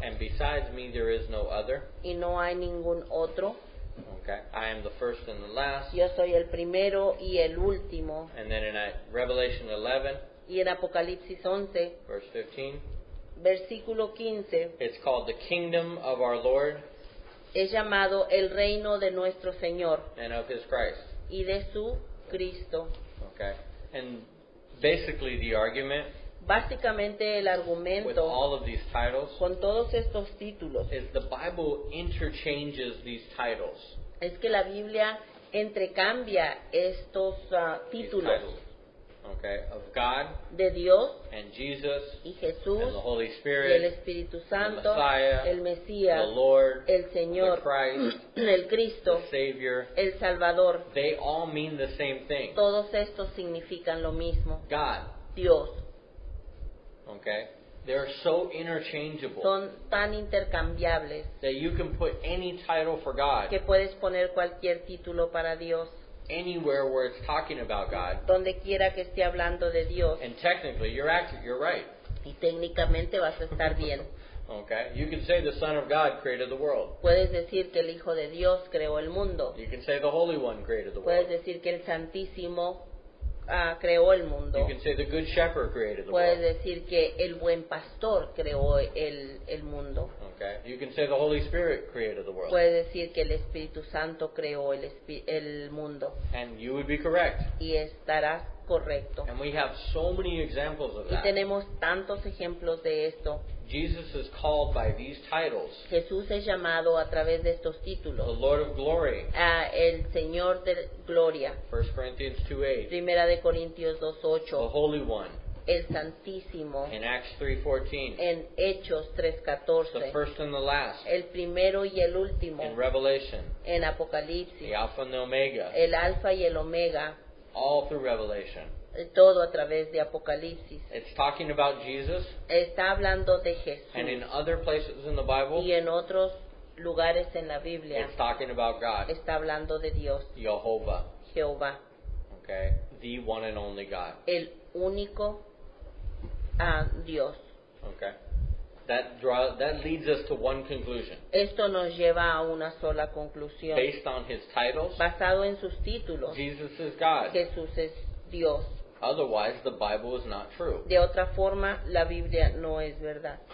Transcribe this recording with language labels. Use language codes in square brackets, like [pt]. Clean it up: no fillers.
[en] and besides me there is no other. [es] y no hay ningún otro. [en] Okay, I am the first and the last. [es] Yo soy el primero y el último. [en] And then in Revelation 11, [es] Y en Apocalipsis 11, [en] verse 15, [es] versículo 15, [en] it's called the kingdom of our Lord [es] es llamado el reino de nuestro Señor [en] and of his Christ. [es] y de su Cristo. [en] Okay, and basically the argument [es] Básicamente el [en] with [es] argumento [en] all of these titles [es] con todos estos títulos [en] is the Bible interchanges these titles. [es] es que la Biblia entrecambia estos [en] These [es] títulos [en] titles, okay, of God [es] de Dios [en] and Jesus [es] y [en] and [es] Jesús [en] the Holy [es] y el [en] Spirit, [es] Espíritu Santo, [en] Messiah, [es] el [en] the [es] Mesías, [en] Lord, [es] el [en] the [es] Señor, [en] Christ, [es] el Cristo, [en] the Savior. [es] el Salvador. [en] They all mean the same thing. [es] Todos estos significan lo mismo. [en] God, [es] Dios. [en] okay? They're so interchangeable [es] Son tan intercambiables [en] that you can put any title for God [es] que puedes poner cualquier título para Dios, [en] anywhere where it's talking about God. [es] donde quiera que esté hablando de Dios, [en] And technically, you're right. [es] y técnicamente vas a estar bien. [en] Okay? You can say the Son of God created the world. [es] Puedes decir que el Hijo de Dios creó el mundo. [en] You can say the Holy One created the [es] Puedes [en] world. [es] decir que el Santísimo creó el mundo. [en] You can say the Good Shepherd created the [es] Puedes [en] world. [es] decir que el buen pastor creó el mundo. [en] Okay? You can say the Holy Spirit created the world. [es] Puedes decir que el Espíritu Santo creó el mundo. [en] And you would be correct. [es] Y estarás correcto. [en] And we have so many examples of [es] Y [en] that. [es] tenemos tantos ejemplos de esto. [en] Jesus is called by these titles [es] Jesús es llamado a través de estos [en] the [es] títulos [en] Lord of Glory, [es] el Señor de Gloria, [en] 1 Corinthians 2:8, [es] Primera de Corintios [en] the [es] 2:8, [en] Holy One [es] el Santísimo [en] in Acts 3:14, [es] en Hechos [en] the [es] 3:14, [en] first and the last [es] el primero y el último [en] in Revelation, [es] en [en] the [es] Apocalipsis, [en] Alpha and the Omega, [es] el Alfa y el Omega, [en] all through Revelation. [es] todo a través de Apocalipsis. [en] It's talking about Jesus, [es] Está hablando de [en] and in [es] Jesús, [en] other places in the Bible, [es] y en otros lugares en la Biblia [en] it's talking about God, [es] está hablando de Dios, [en] Jehovah, [es] Jehová, [en] okay, the one and only God, [es] el único Dios. [en] okay. That leads us to one conclusion. [es] Esto nos lleva a una sola conclusión. [en] Based on his titles, [es] Basado en sus títulos, [en] Jesus is God. [es] Jesús es Dios. [en] Otherwise, the Bible is not true. [es] De otra forma, la Biblia no es verdad.